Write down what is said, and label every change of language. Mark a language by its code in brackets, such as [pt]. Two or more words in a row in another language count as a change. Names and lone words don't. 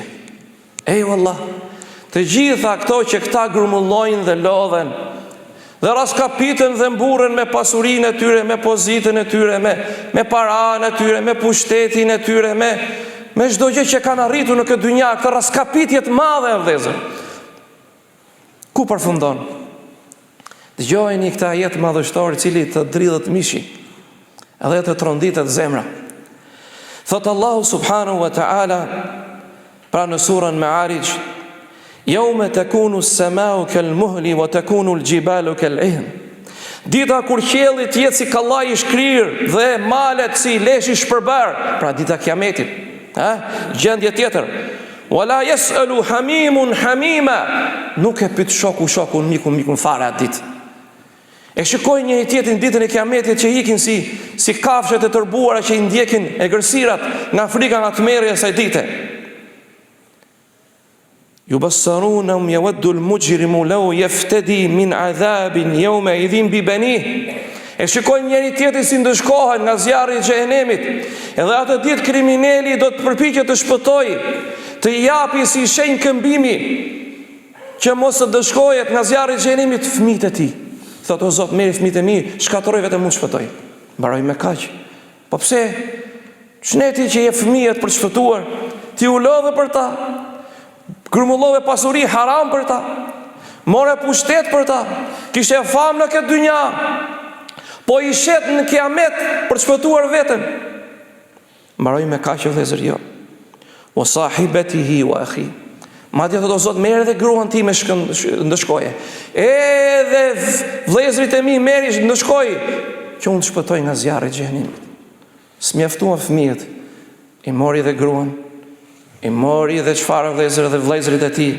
[sq] Ej wallah, të gjitha këto që këta grumullojnë dhe lodhen dhe raskapiten dhe mburren me pasurinë e tyre, me pozitën e tyre, me paranë e tyre, me pushtetin e tyre, me çdo gjë që kanë arritur në këtë dynja, këtë raskapitje të madhe vëllezër. Ku përfundon? Dëgjojeni këtë ajet madhështor i cili të dridhet mishi edhe të tronditet zemra. Thot Allahu [ar] سبحانه وتعالى [sq] pra në surën Ma'arij: [ar] "يوم تكون السماء كالمهل وتكون الجبال كالعهن." [sq] Dita kur qielli të jetë si kallaj i shkrir dhe malet si lesh i shpërbar, pra dita Kiametit. Gjendje tjetër: [ar] "ولا يسأل حميم حميما." [sq] Nuk e pyet shoku shokun, mikun fare atë ditë. E shikojnë një tjetrin ditën e Kiametit që ikin si kafshët e tërbuara që i ndjekin e gërsirat nga frika, nga tmerrja e saj dite. [ar] يبصرونهم يود المجرم لو يفتدي من عذاب يومئذ ببنيه. [sq] E shikojnë njëri tjetrin si ndëshkohen nga zjarri i xhehenemit. Edhe atë ditë kriminali do të përpiqet të shpëtojë, të japi si shenjë këmbimi që mos të dëshkohet nga zjarri i xhehenemit fëmijët e tij. Thotë: "O Zot, merri fëmijët e mi, shkatërroj vetëm unë shpëtoj." Mbaroj me kaq. Po pse? Çneti që je fëmijët për të shpëtuar, ti u lodhe për ta, grumullove pasuri haram për ta, more pushtet për ta, kishe famë në këtë dynja, po i shet në Kiamet për të shpëtuar veten. Mbaroj me kaq vëllezër, jo. [ar] وصاحبته وأخيه. [sq] Madje thotë o Zot, merr edhe gruan time ndëshkoje. Edhe vëllezërit e mi merri ndëshkoj që unë të shpëtoj nga zjarri i xhenemit. S'mjaftuan fëmijët, i mori dhe gruan, i mori dhe çfarë vëllezërit e tij.